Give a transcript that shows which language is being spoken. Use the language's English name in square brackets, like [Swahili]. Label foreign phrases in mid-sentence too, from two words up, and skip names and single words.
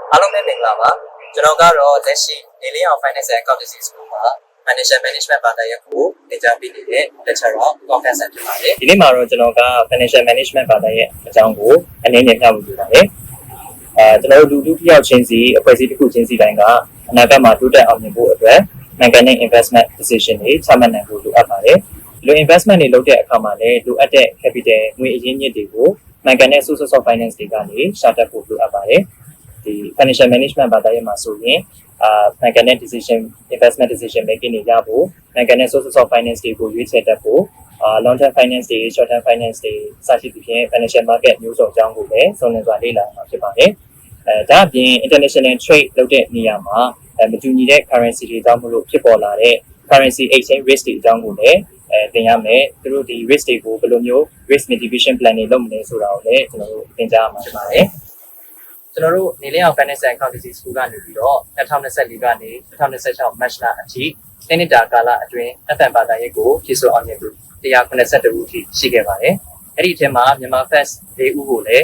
[Burmese] အားလုံးပဲမင်္ဂလာပါကျွန်တော်ကတော့လက်ရှိနေလင်းအောင် [English] Financial Accountancy School [Burmese] မှာ [English] Financial Management [Burmese] ဘာသာရပ်ကိုသင်ကြားပေးနေတဲ့ lecturer ကောက်ခန့်ဆန်ဖြစ်ပါတယ်ဒီနေ့မှာတော့ကျွန်တော်က [English] Financial Management [Burmese] ဘာသာရပ်အကြောင်းကိုအနည်းငယ်ပြဖို့လိုပါတယ်ကျွန်တော်တို့လူတစ်ယောက်ချင်းစီအဖွဲ့အစည်းတစ်ခုချင်းစီတိုင်းကအနာဂတ်မှာတိုးတက်အောင်မြင်ဖို့အတွက်နိုင်ငံနဲ့ [English] investment decision [Burmese] တွေချမှတ်နိုင်ဖို့လိုအပ်ပါတယ်ဒီလို investment တွေလုပ်တဲ့အခါ မှာလည်းလိုအပ်တဲ့ capital ငွေအရင်းမြစ်တွေကိုနိုင်ငံနဲ့ [English] sources of finance [Burmese] တွေကနေရှာတက်ဖို့လိုအပ်ပါတယ်ဒီ [English] financial management [Burmese] ဘာသာရပ်မှာဆိုရင်နိုင်ငံနဲ့ [English] decision investment decision making [Burmese] တွေရဖို့နိုင်ငံနဲ့ [English] sources of finance [Burmese] တွေကိုရွေးချယ်တတ်ဖို့ [English] long term finance [Burmese] တွေ [English] short term finance [Burmese] တွေစသဖြင့် [English] financial market [Burmese] မျိုးစုံအကြောင်းကိုလည်းစုံလင်စွာလေ့လာမှာဖြစ်ပါတယ်ဒါအပြင် [English] international trade [Burmese] လုပ်တဲ့နေရာမှာမတူညီတဲ့ currency တွေကြောင့်မလို့ဖြစ်ပေါ်လာတဲ့ [English] currency exchange risk [Burmese] တွေအကြောင်းကိုလည်းသင်ရမယ်သူတို့ဒီ risk တွေကို ဘယ်လိုမျိုး [English] risk mitigation plan [Burmese] တွေလုပ်မလဲဆိုတာကိုလည်းကျွန်တော်တို့သင်ကြားမှာဖြစ်ပါတယ်ကျွန်တော်တို့နေလင်းအောင် [English] Financial Accountancy School [Burmese] ကနေပြီးတော့2024ကနေ2026 March လအထိတစ် နှစ်တာကာလအတွင်းအတန်ဘာသာရေးကိုဖြည့်စွက်အောင်မြင်သူ182ဦးထိရှိခဲ့ပါတယ်အဲ့ဒီအထက်မှာမြန်မာ First 4ဦးကိုလည်း